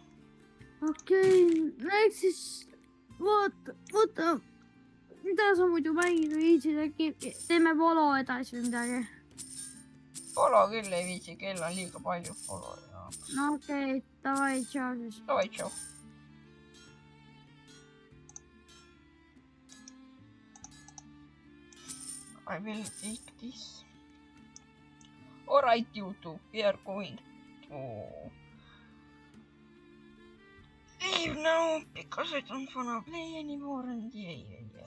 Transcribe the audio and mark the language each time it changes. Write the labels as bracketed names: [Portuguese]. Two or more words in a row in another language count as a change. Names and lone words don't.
[Estonian] Okei, eks siis vaata, mida sa muidu mängida viitsid, äkki teeme polo edasi või midagi? Polo küll ei viitsi, kell on liiga palju polo jaoks. No okei, davai, tšau siis. Davai, tšau. [English] I will take this. Alright, YouTube, we are going to leave now because I don't wanna play anymore and yeah.